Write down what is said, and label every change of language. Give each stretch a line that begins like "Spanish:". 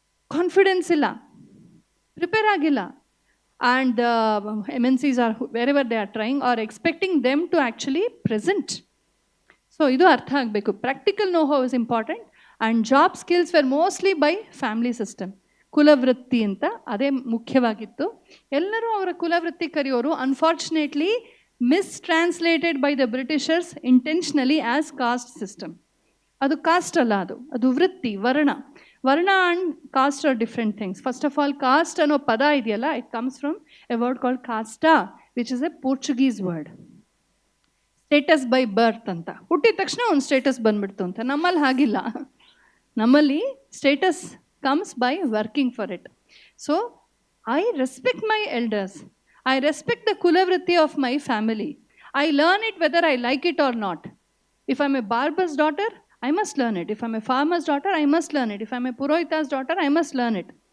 English: Confidence
Kannada: illa,
English: prepare
Kannada: agilla.
English: And the MNCs are, wherever they are trying, are expecting them to actually present. So
Kannada: idu artha agbeku.
English: Practical know-how is important. And job skills were mostly by family system.
Kannada: ಕುಲವೃತ್ತಿ ಅಂತ ಅದೇ ಮುಖ್ಯವಾಗಿತ್ತು. ಎಲ್ಲರೂ ಅವರ ಕುಲವೃತ್ತಿ ಕರೆಯೋರು.
English: Unfortunately mistranslated by the Britishers intentionally as caste system.
Kannada: ಅದು cost ಅಲ್ಲ, ಅದು ವೃತ್ತಿ, ವರ್ಣ. ವರ್ಣ
English: And caste are different things. First of all, caste
Kannada: ಅನ್ನೋ ಪದ ಇದೆಯಲ್ಲ,
English: It comes from a word called ಕಾಸ್ಟಾ, which is a Portuguese word. Status by birth
Kannada: ಅಂತ. ಹುಟ್ಟಿದ ತಕ್ಷಣ ಒಂದು ಸ್ಟೇಟಸ್ ಬಂದ್ಬಿಡ್ತು ಅಂತ. ನಮ್ಮಲ್ಲಿ ಹಾಗಿಲ್ಲ. ನಮ್ಮಲ್ಲಿ
English: Status comes by working for it. So I respect my elders. I respect the kulavritti of my family. I learn it whether I like it or not. If I'm a barber's daughter, I must learn it. If I'm a farmer's daughter, I must learn it. If I'm a purohita's daughter, I must learn it.